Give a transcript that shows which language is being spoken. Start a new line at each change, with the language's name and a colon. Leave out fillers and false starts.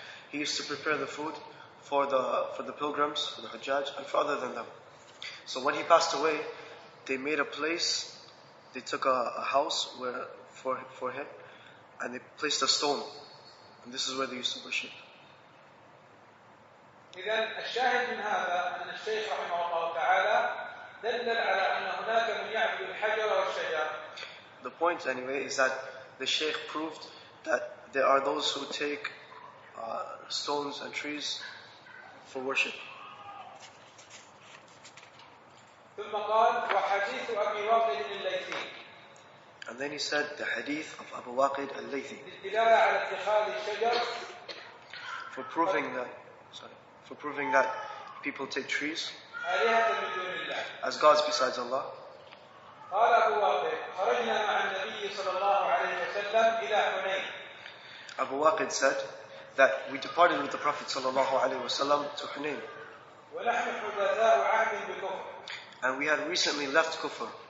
English: He used to prepare the food for the pilgrims, for the Hajjaj, and for other than them. So when he passed away, they made a place. They took a house for him, and they placed a stone, and this is where they used to worship.
Arabic: إذن الشاهد من هذا أن الشيخ رحمه الله تعالى دل على أن هناك من يعبد الحجر والشجر.
English: The point anyway is that the Shaykh proved that there are those who take stones and trees for worship.
Arabic: ثم قال وحديث أبي واقد الليثي.
English: And then he said the hadith of Abu Waqid al-Laythi
Arabic: للدلالة على اتخاذ الشجر
English: for proving that people take trees
Arabic: آلهة من دون الله.
English: as gods besides Allah.
Arabic: قال أبو واقد خرجنا مع النبي صلى الله عليه وسلم إلى حنين.
English: Abu Waqid said that we departed with the Prophet sallallahu alaihi wasallam to Hunayn,
Arabic: ونحن حدثاء عهد بكفر.
English: and we had recently left Kufr.